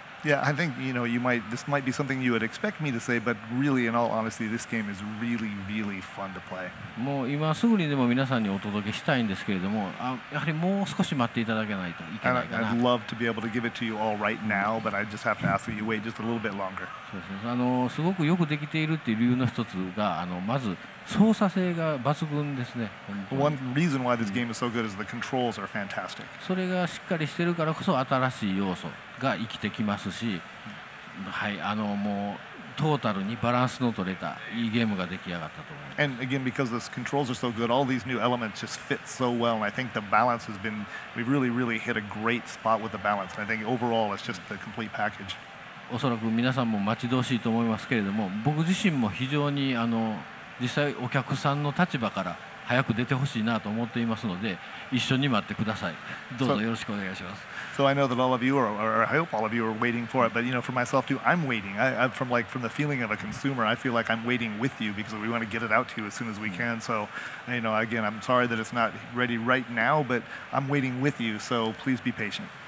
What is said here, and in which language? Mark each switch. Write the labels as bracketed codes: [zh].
[en] Yeah, I think this might be something you would expect me to say, but really, in all honesty, this game is really fun to play. [ja] もう今すぐにでも皆さんにお届けしたいんですけれども、やはりもう少し待っていただけないといけないかな。 [en] I'd love to be able to give it to you all right now, but I just have to ask that you wait just a little bit longer. [ja] そうですね。すごくよくできているっていう理由の一つがまず操作性が抜群ですね。 [en] One reason why this game is so good is the controls are fantastic. [ja] それがしっかりしてるからこそ新しい要素が生きてきますし、はい、もうトータルにバランスの取れたいいゲームが出来上がったと思います。 [en] And again, because the controls are so good, all these new elements just fit so well, and I think the balance has been, we've really hit a great spot with the balance. And I think overall, it's just the complete package. [ja] おそらく皆さんも待ち遠しいと思いますけれども、僕自身も非常に実際お客さんの立場から早く出てほしいなと思っていますので、一緒に待ってください。どうぞよろしくお願いします。 [en] So I know that all of you or I hope all of you are waiting for it, but for myself too, I'm waiting. From the feeling of a consumer, I feel like I'm waiting with you because we want to get it out to you as soon as we can. So, again, I'm sorry that it's not ready right now, but I'm waiting with you. So please be patient.